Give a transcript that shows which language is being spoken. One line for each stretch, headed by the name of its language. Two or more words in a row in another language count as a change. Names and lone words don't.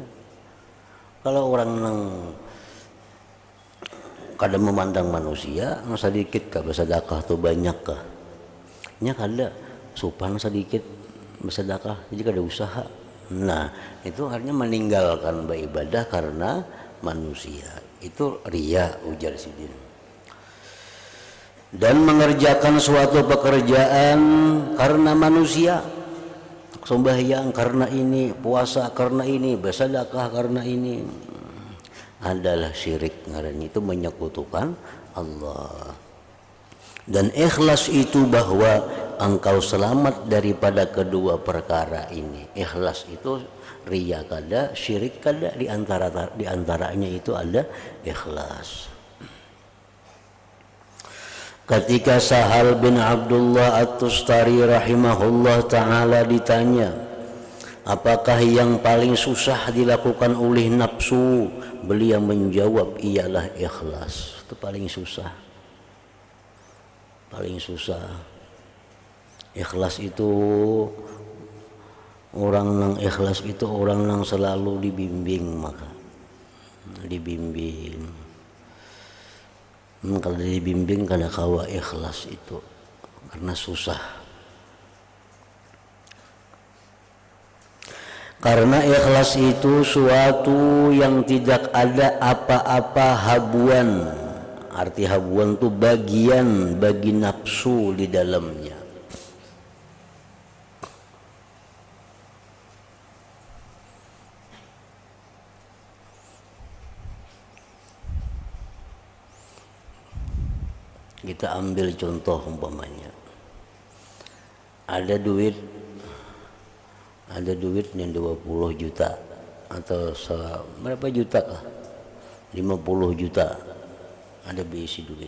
Banjar: Kalau orang nang kada memandang manusia, nang sedikit kah bersedekah tuh banyak kah? Nya kada supan sedikit bersedekah jadi kada usaha. Nah itu artinya meninggalkan beribadah karena manusia, itu riya ujar Sidin.
Indonesian: Dan mengerjakan suatu pekerjaan karena manusia, sembahyang karena ini, puasa karena ini, bersedekah karena ini, adalah syirik ngarannya, itu menyekutukan Allah. Dan ikhlas itu bahwa engkau selamat daripada kedua perkara ini.
Banjar: Ikhlas itu riya kada, syirik kada, di antaranya itu ada ikhlas.
Indonesian: Ketika Sahal bin Abdullah At-Tustari
Arabic: rahimahullah ta'ala
Indonesian: ditanya, apakah yang paling susah dilakukan oleh nafsu? Beliau menjawab, ialah ikhlas. Itu paling susah. Paling susah. Ikhlas itu orang yang selalu dibimbing, maka dibimbing.
Banjar: Kalau dibimbing kada kawa ikhlas itu karena susah.
Indonesian: Karena ikhlas itu suatu yang tidak ada apa-apa habuan. Arti habuan itu bagian bagi nafsu di dalamnya. Kita ambil contoh umpamanya, ada duit yang 20 juta atau berapa juta lah, 50 juta ada berisi duit.